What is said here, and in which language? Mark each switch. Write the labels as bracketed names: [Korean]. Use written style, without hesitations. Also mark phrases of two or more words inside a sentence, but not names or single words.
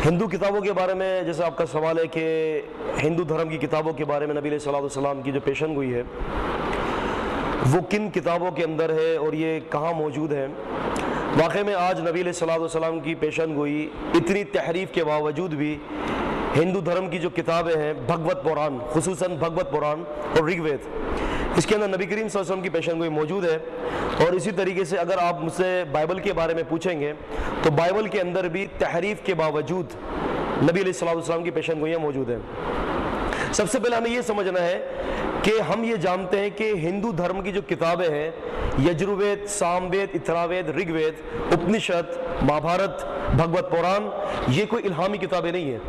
[Urdu] ہندو کتابوں کے بارے میں جیسے آپ کا سوال ہے کہ ہندو دھرم کی کتابوں کے بارے میں نبی [Arabic] علیہ الصلوۃ والسلام [Urdu] کی جو پیشن گوئی ہے وہ کن کتابوں کے اندر ہے اور یہ کہاں موجود ہے۔ واقع میں آج نبی [Arabic] علیہ الصلوۃ والسلام [Urdu] کی پیشن گوئی اتنی تحریف کے باوجود بھی ہندو دھرم کی جو کتابیں ہیں بھگوت پران، خصوصاً بھگوت پران اور رگ وید، اس کے اندر نبی کریم [Arabic] صلی اللہ علیہ وسلم [Urdu] کی پیشن گوئی موجود ہے. اور اسی طریقے سے اگر آپ مجھ سے بائبل کے بارے میں پوچھیں گے تو بائبل کے اندر بھی تحریف کے باوجود نبی [Arabic] علیہ الصلوۃ والسلام [Urdu] کی پیشن گوئیاں موجود ہیں. سب سے پہلے ہمیں یہ سمجھنا ہے کہ ہم یہ جانتے ہیں کہ ہندو دھرم کی جو کتابیں ہیں یجروید، سام وید، اتھراوید، رگ وید، اپنشد، مہابھارت، بھگوت پران، یہ کوئی الہامی کتابیں نہیں ہیں.